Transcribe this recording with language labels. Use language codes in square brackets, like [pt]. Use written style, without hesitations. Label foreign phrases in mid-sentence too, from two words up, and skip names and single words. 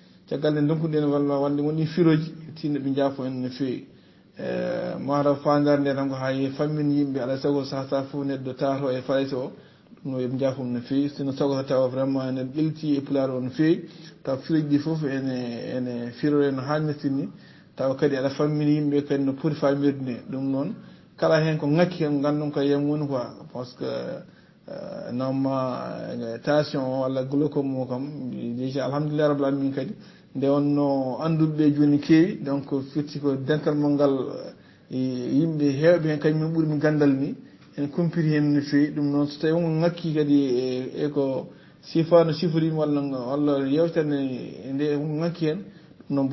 [ff] caggal nde donkuɗen walla wonde woni firoji tinno ɓe jaafo en no feewi mataw fandare nde tan ko ha fammin yimɓe alay saago sahata fof neɗɗo tato e falayte o ɗum no yoɓe jaafum no feewi sino sago tawa vraiment ene ɓelti e pulaar o no feewi taw firoji ɗi fof ene firore no hannirta ni taw kadi aɗa fammini yimɓe kadi no poti famirde nde ɗum noon kala hen ko ngakki hen gandon ko yem woni quoi [fr] par ce que normalement tension [ff] o walla glaucome o kam déjà [ar] الحمد لله رب العالمين [ff] kadi nde wonno anduɓe joni keewi donc firti ko dental mo ngal yimɓe hewɓe hen kañumen ɓuuri mi gandal ni en compiri hen no feewi ɗum noon so tawi wonko ngakki kadi e ko sifa no siforima walla yewtere nde wonko ngakki hen ɗum noon